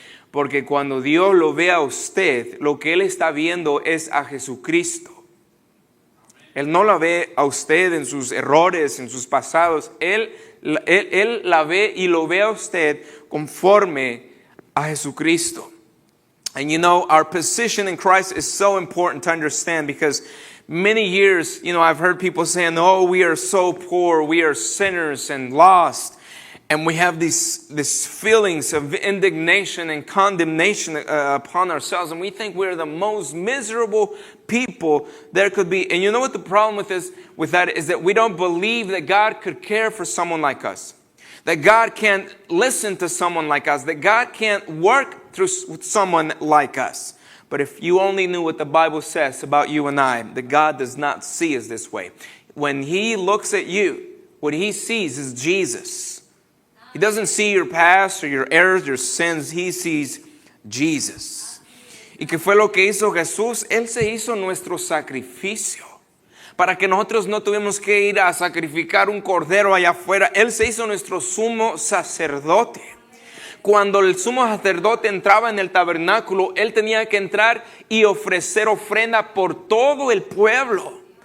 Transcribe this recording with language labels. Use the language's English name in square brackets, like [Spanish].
[Spanish] Porque cuando Dios lo ve a usted, lo que Él está viendo es a Jesucristo. Él no la ve a usted en sus errores, en sus pasados. Él la ve y lo ve a usted conforme a Jesucristo. [English] And you know, our position in Christ is so important to understand, because many years, I've heard people saying, oh, we are so poor, we are sinners and lost. And we have these feelings of indignation and condemnation upon ourselves. And we think we're the most miserable people there could be. And you know what the problem with that is that we don't believe that God could care for someone like us. That God can't listen to someone like us. That God can't work through someone like us. But if you only knew what the Bible says about you and I, that God does not see us this way. When He looks at you, what He sees is Jesus. He doesn't see your past or your errors, your sins. He sees Jesus. [Spanish] ¿Y qué fue lo que hizo Jesús? Él se hizo nuestro sacrificio. Para que nosotros no tuviéramos que ir a sacrificar un cordero allá afuera. Él se hizo nuestro sumo sacerdote. Cuando el sumo sacerdote entraba en el tabernáculo, él tenía que entrar y ofrecer ofrenda por todo el pueblo.